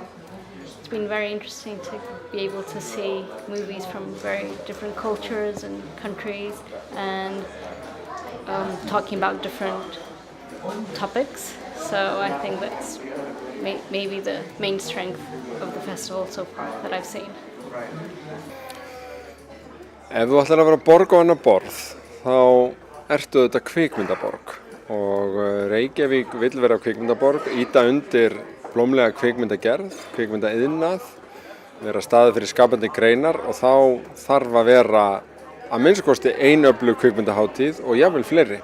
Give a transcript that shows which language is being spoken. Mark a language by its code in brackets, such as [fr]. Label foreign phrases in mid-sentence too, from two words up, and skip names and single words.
[en] It's been very interesting to be able to see movies from very different cultures and countries, and talking about different topics. So I think that's maybe the main strength of the festival so far that I've seen. [is] Ef þú ætlar að vera að borga á hennar borð, þá ertu þetta kvikmyndaborg og Reykjavík vill vera kvikmyndaborg, ýta undir blómlega kvikmyndagerð, kvikmyndaiðnað, vera staður fyrir skapandi greinar, og þá þarf að vera að minnsta kosti ein öflug kvikmyndahátíð og jafnvel fleiri.